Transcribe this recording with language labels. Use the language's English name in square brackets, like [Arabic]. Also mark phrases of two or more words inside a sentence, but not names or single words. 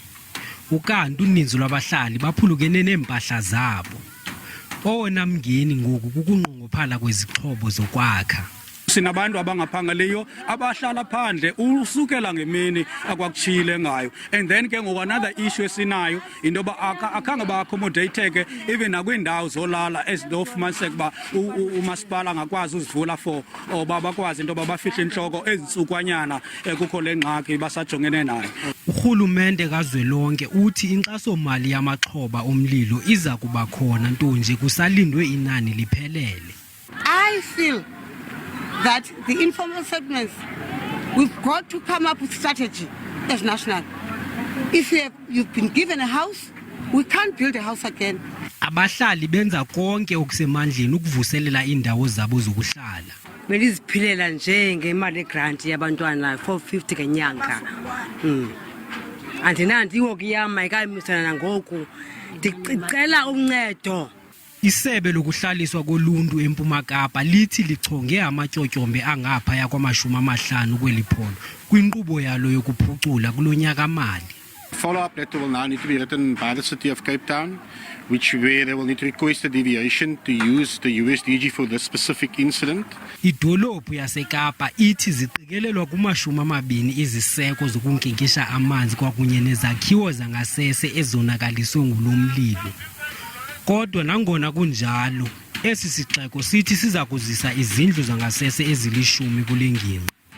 [Xhosa] Ukanti uninzi lwabahlali baphulukene neempahla zabo. Owona mngeni ngoku kukunqongophala kwezixhobo zokwakha. Sinabantu abangaphangeliyo abahlala phandle usukela ngemini akwakutshile ngayo. [English] And then [Xhosa] ke ngoku [English] another issue [Xhosa] esinayo into yoba akhange ba-accommodate even nakwiindawo zolala ezinofumaniseka uba umasipala angakwazi uzivula for oba bakwazi into yoba bafihle intloko ezintsukwanyana kukho le ngxaki basajongene nayo. Urhulumente kazwelonke uthi inkxaso-mali yamaxhoba omlilo iza kuba khona nto nje kusalindwe inani liphelele. [English] I feel that the informal segments, we've got to come up with strategy as national. If you've been given a house, we can't build a house again. [Xhosa] Abahlali benza konke okusemandleni ukuvuselela indawo zabo zokuhlala. Beliziphilela nje ngemali grant yabantwana 450 ngenyanga. Andinandi ihoki yam ayikamisana nangoku. Ndicela uncedo. Isebe lokuhlaliswa koluntu eMpuma Kapa lithi lichonge amatyotyombe angaphaya kwama50 kweli phondo kwinkqubo yalo yokuphucula kulonyaka mali. [English] Follow-up letter will now need to be written by the City of Cape Town, where they will need to request a deviation to use the USDG for this specific incident. [Xhosa] Idolophu yaseKapa ithi ziqikelelwa kuma-20 iziseko zokunkinkisha amanzi kwakunye nezakhiwo zangasese ezonakaliswe ngulo mlilo. Kodwa nangona kunjalo, esi sixeko sithi siza kuzisa izindlu zangasese ezili-10 kule ngingqi.